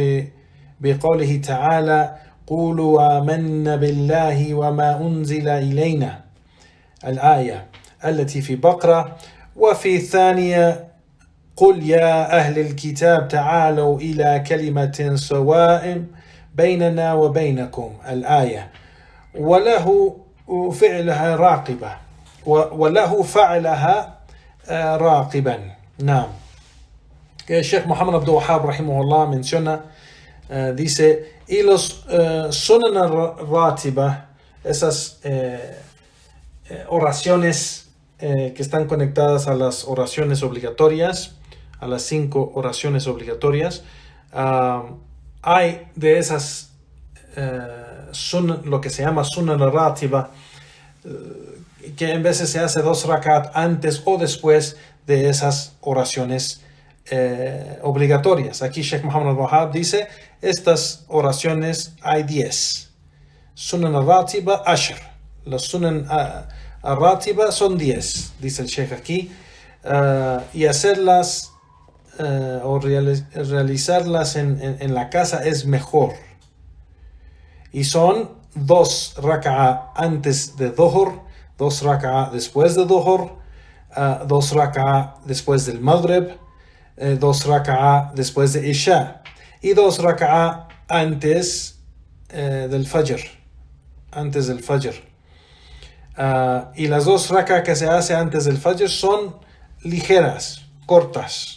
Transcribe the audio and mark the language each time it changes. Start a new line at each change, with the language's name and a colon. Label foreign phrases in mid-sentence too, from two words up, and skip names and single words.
Arabic: بقوله تعالى قولوا آمنا بالله وما أنزل إلينا الآية التي في بقرة، وفي الثانية قل يا أهل الكتاب تعالوا إلى كلمة سواء بيننا وبينكم الآية، وله فعلها راقبة وله فعلها راقبا.
Spanish: Que Sheikh Muhammad Abdul Wahhab rahimahullah menciona, dice, y los
Arabic: سنن راتبة,
Spanish: esas oraciones que están conectadas a las oraciones obligatorias, a las 5 oraciones obligatorias, hay de esas lo que se llama
Arabic: سنن راتبة,
Spanish: que en veces se hace 2 rakat antes o después de esas oraciones obligatorias. Aquí Sheikh Muhammad al-Wahhab dice, estas oraciones hay 10.
Arabic: سنن الراتبة عشر.
Spanish: Las
Arabic: سنن الراتبة
Spanish: son 10, dice el Sheikh aquí, y hacerlas o realizarlas en la casa es mejor. Y son 2 raka'a antes de Dhuhr, 2 raka'a después de Dhuhr, 2 raka'a después del Maghrib, 2 raka'a después de Isha y 2 raka'a antes del Fajr, y las 2 raka'a que se hace antes del Fajr son ligeras, cortas.